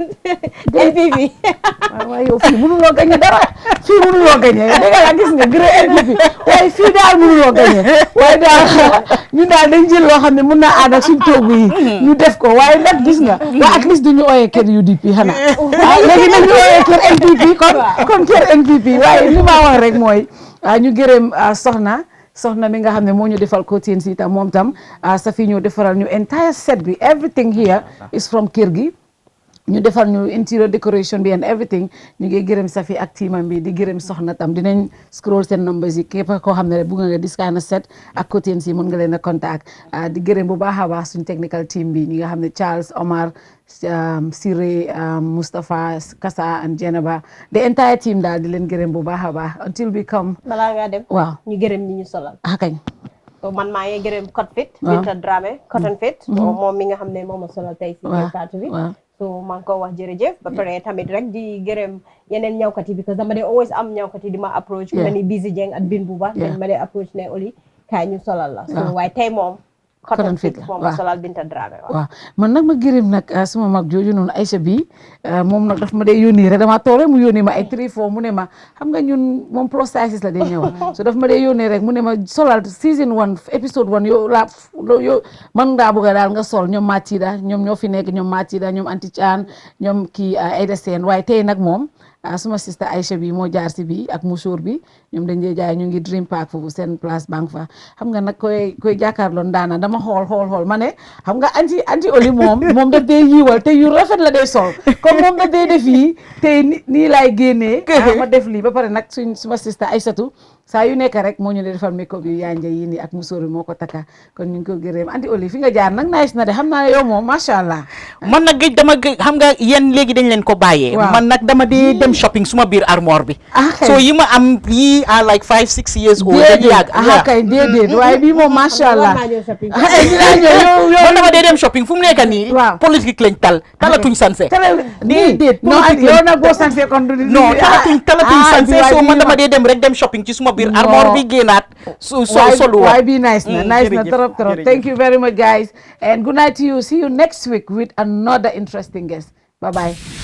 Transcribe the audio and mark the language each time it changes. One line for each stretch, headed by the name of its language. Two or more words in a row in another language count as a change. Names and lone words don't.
Wolof: NPP waaye yow fii mënuloo gañe dara fii mënuloo gañe dégg nga gis nga gré NPP waaye fii daal mënuloo gañe waaye daal ñun daal dañ jël loo xam ne mën naa ànd ak suñ toogu yi ñu def ko waaye nag gis nga waa at least duñu ooyee kër UDP xanaa waaw léegi nag ñu ooyee kër NPP kon kër NPP waaye li ma wax rek mooy ñu gërëm soxna mi nga xam ne moo ñu defal cotin si tam moom tam Safi ñoo defaral ñu entire set bi
English: everything here is from
Wolof: kër gi ñu defal ñu
English: interior decoration
Wolof: bi and everything ñu ngi gërëm Safi ak teamam bi di gërëm soxna tam dinañ scroll seen numbers yi képp koo xam ne rek bugg nga
English: this kind of set
Wolof: ak cotin si mën nga leen a contact di gërëm bu baax a baax suñ technical team bi ñi nga xam ne Charles Omar Siré Mustapha Kasa and Jenaba
English: the entire team
Wolof: daal di leen gërëm bu baax a baax
English: until we come
Wolof: balaa ngaa dem waaw ñu gërëm ñi ñu solal kañ man maa ngi gërëm Cotton Fit Binta Dramé Cotton Fit moom mi nga xam ne moom ma solal tey si Fatou bi so maa ngi ko wax jërëjëf ba pare tamit rek di gërëm yeneen ñawkat yi because dama dee always am ñawkat yi di ma approach ku mel ni Busy Jeng ak Bin Buba dañ ma dee approach ne Oley kaay ñu solal la so waaye tey moom Cotton Fit moom solal Binta Dramé waaw man nag ma gërëm nag suma mag jooju noonu Aïcha bi moom nag daf ma dee yónni rek dama toog rek mu yónni ma ay 3-4 mu ne ma xam nga ñun moom
English: plus sizes
Wolof: la dee ñëwa so daf ma dee yónni rek mu ne ma solal
English: season 1 episode 1
Wolof: yow man ngaa bëgg daal nga sol ñoom Matida ñoom ñoo fi nekk ñoom Matida ñoom Anti Chan ñoom kii Aida Sène waaye tey nag moom suma sister Aïcha bi moo jaar si bi ak musóor bi ñoom dañ dee jaay ñu ngi Dream Park foofu seen place banque fa xam nga nag koy jàkkaarloo ndaana dama xool ma ne xam nga anti Oley moom daf dee yiiwal te yu rafet la dee sol comme moom daf dee def yi te nii laay génnee ma def lii ba pare nag suma sister Aïssatou saa yu nekk rek moo ñu ne defal make-up yu yaanja yi nii ak musóor bi moo ko takka kon ñu ngi ko gërëm anti Oley fi nga jaar nag nice na de xam naa ne yow moom
Arabic: ما شاء الله
Wolof: man nag xam nga yéen léegi dañ leen ko bàyyee man nag dama dee dem shopping suma biir armoire bi so yi ma am yi
English: are like 5-6 years old
Wolof: kay déedéet waaye bii moom
Arabic: ما شاء الله
Wolof: man dama dee dem shopping fu mu nekk nii politique lañ talatuñ sanse déedéet yow nag boo sanse kon non talatuñ sanse so man dama dee dem rek dem shopping ci suma biir armoire bi génnaat solu
English: waaye bi nice na trop thank you very much guys and good night to you see you next week with another interesting guest bye bye